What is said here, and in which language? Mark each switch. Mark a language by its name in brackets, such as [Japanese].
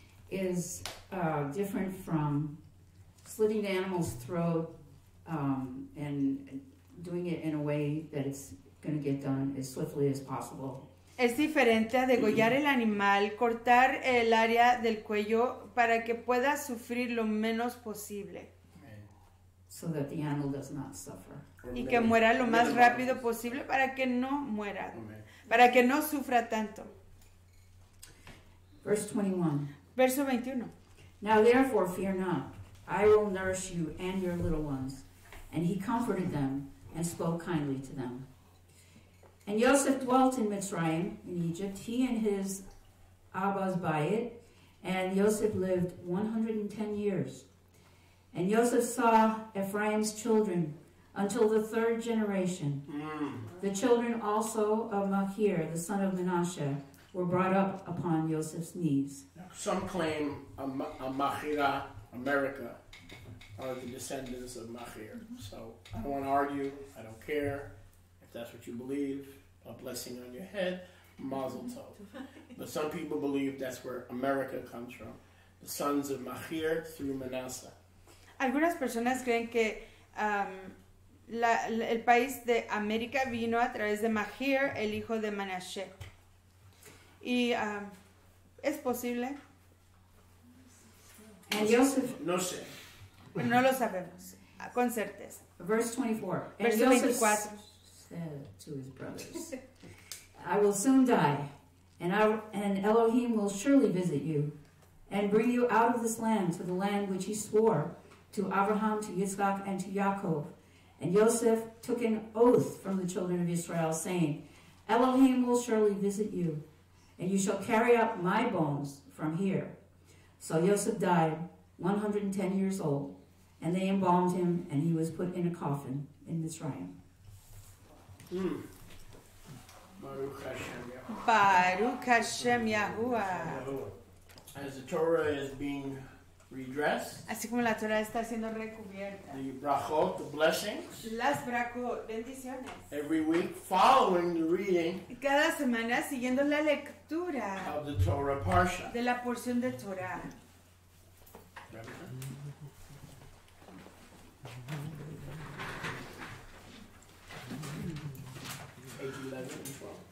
[English] Is different from slitting the animal's throat and doing it in a way that it's going to get done as swiftly as possible. [Spanish] es diferente a degollar el animal, cortar el área del cuello para que pueda sufrir lo menos posible [English] So that the animal does not suffer. Or [Spanish] y que muera lo más rápido posible para que no muera, [English] Amen. [Spanish] para que no sufra tanto. [English] Verse 21. [Spanish] Verso 21. [English] Now therefore fear not, I will nourish you and your little ones. And he comforted them and spoke kindly to them. And Joseph dwelt in Mitzrayim, in Egypt, he and his Abbas by it, and Joseph lived 110 years. And Joseph saw Ephraim's children until the third generation. The children also of Machir, the son of Menashe, were brought up upon Joseph's knees. Some claim Machira, America, are the descendants of Machir. So I don't want to argue. I don't care. If that's what you believe, a blessing on your head, mazel tov. But some people believe that's where America comes from. The sons of Machir through Manasseh. [Spanish] Algunas personas creen que el país de América vino a través de Machir, el hijo de Manashe. Y es posible. [English] And Joseph, [Spanish] No sé. No lo sabemos con certeza. [English] verse 24. And [Spanish] Verso [English] Joseph [Spanish] 24. [English] said to his brothers, I will soon die, and Elohim will surely visit you, and bring you out of this land to the land which he swore to Abraham, to Yitzchak, and to Yaakov. And Joseph took an oath from the children of Israel, saying, Elohim will surely visit you, and you shall carry up my bones from here. So Joseph died 110 years old, and they embalmed him, and he was put in a coffin in Mizraim. [Hebrew] Baruch Hashem Yahuwah. Baruch Hashem Yahuwah. [English] As the Torah is being redressed, [Spanish] Así como la Torah está siendo recubierta. [English] the brachot, the blessings, [Spanish] Las bendiciones. [English] every week following the reading [Spanish] Cada semana siguiendo la lectura [English] of the Torah Parsha. [Spanish] de la porción de Torah. [English] Page 11 and 12.